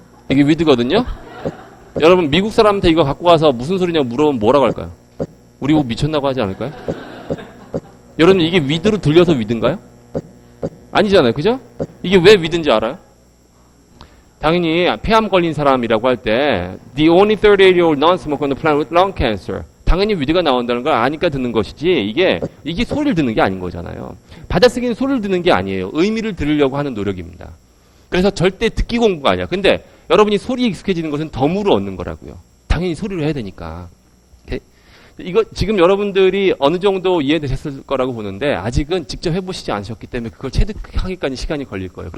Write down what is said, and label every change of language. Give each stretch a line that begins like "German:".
Korean: 이게 위드거든요? 여러분 미국 사람한테 이거 갖고 가서 무슨 소리냐고 물어보면 뭐라고 할까요? 우리 뭐 미쳤나고 하지 않을까요? 여러분 이게 위드로 들려서 위드인가요? 아니잖아요. 그죠? 이게 왜 위드인지 알아요?
English: 당연히 폐암 걸린 사람이라고 할 때 The only 38-year-old non-smoker on the planet with lung cancer.
Korean: 당연히 위드가 나온다는 걸 아니까 듣는 것이지 이게 소리를 듣는 게 아닌 거잖아요. 받아쓰기는 소리를 듣는 게 아니에요. 의미를 들으려고 하는 노력입니다. 그래서 절대 듣기 공부가 아니야. 근데 여러분이 소리에 익숙해지는 것은 덤으로 얻는 거라고요. 당연히 소리로 해야 되니까. 오케이? 이거 지금 여러분들이 어느 정도 이해되셨을 거라고 보는데 아직은 직접 해보시지 않으셨기 때문에 그걸 체득하기까지 시간이 걸릴 거예요.